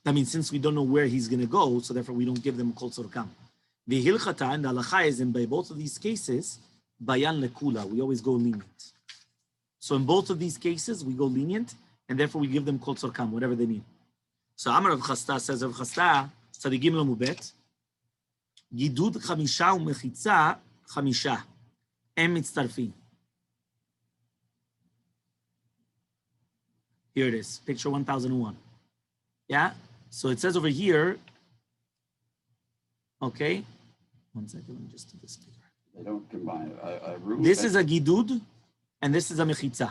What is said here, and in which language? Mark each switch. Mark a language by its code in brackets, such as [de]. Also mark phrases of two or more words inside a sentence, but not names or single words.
[en] That means since we don't know where he's going to go, so therefore we don't give them [he] כל צורכם. [en] The hilchata and the halacha is in by both of these cases, [he] בין לקולא. [en] We always go lenient. So in both of these cases, we go lenient, and therefore we give them [he] כל צורכם, [en] whatever they need. [he] So אמר רב חסדא says, רב חסדא, צדדים לא מובט, גידוד חמשה ומחיצה חמשה, אם מצטרפין. [en] Here it is, picture 1001. Yeah? So it says over here, okay, one second, let me just do this bigger. They don't combine. This is a gidud, and this is a mechitza.